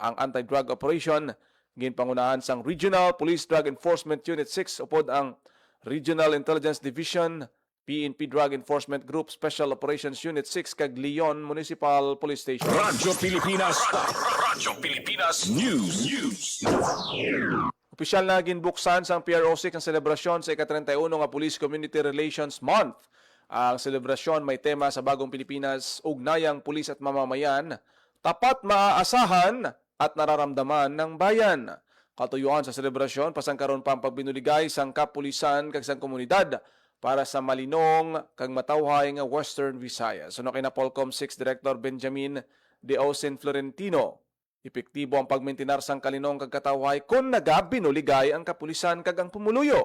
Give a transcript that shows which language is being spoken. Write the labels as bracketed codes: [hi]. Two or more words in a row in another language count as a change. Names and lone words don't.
[hil] Ang anti-drug operation ginpangunahan sang Regional Police Drug Enforcement Unit 6 upod ang Regional Intelligence Division, PNP Drug Enforcement Group, Special Operations Unit 6 kag Leon Municipal Police Station. Radyo Pilipinas. Radyo Pilipinas News. Opisyal na ginbuksan sa PRO6 ang selebrasyon sa ika-31 nga Police Community Relations Month. Ang selebrasyon may tema sa Bagong Pilipinas, [tl] ugnayang pulis at mamamayan, tapat, maaasahan at nararamdaman ng bayan. [hil] Katuyuan sa selebrasyon, pasangkaron pa ang pagbinuligay sang kapulisan kag sang komunidad para sa malinong kag matawhay nga Western Visayas. Suno kay na Polcom 6 Director Benjamin De Osen Florentino, epektibo ang pagmintinar sang kalinong kag katawhay kung nagabinuligay ang kapulisan kag ang pumuluyo.